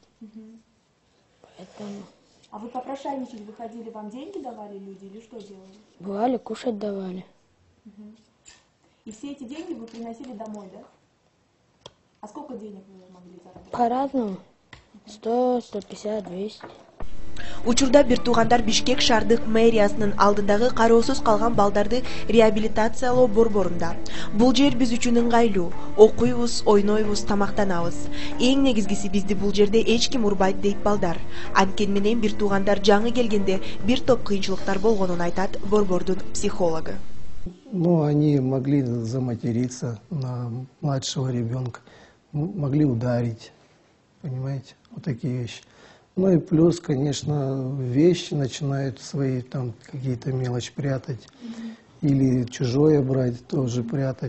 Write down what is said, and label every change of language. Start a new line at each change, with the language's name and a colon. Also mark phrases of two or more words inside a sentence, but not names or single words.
Russian: Поэтому А вы попрошайничать выходили, вам деньги давали люди или что делали? бывали, кушать давали. И все эти деньги вы приносили домой, да? А сколько денег вы могли заработать? По-разному. 100, 150, 200.
Kyrgyz: Учурда бир туугандар Бишкек шаардык мэриясынын алдындагы кароосуз калган балдарды реабилитациялоо борборунда. Бул жер биз үчүн ыңгайлуу. Окуйбуз, ойнойбуз, тамактанабыз. Эң негизгиси бизди бул жерде эч ким урбайт дейт балдар. Анткени менен бир туугандар жаңы келгенде бир топ кыйынчылыктар болгонун айтат борбордун психологу.
Russian: Ну, они могли заматериться на младшего ребенка, могли ударить, понимаете, вот такие вещи. Ну и плюс, конечно, вещи начинают свои там какие-то мелочи прятать или чужое брать, тоже прятать.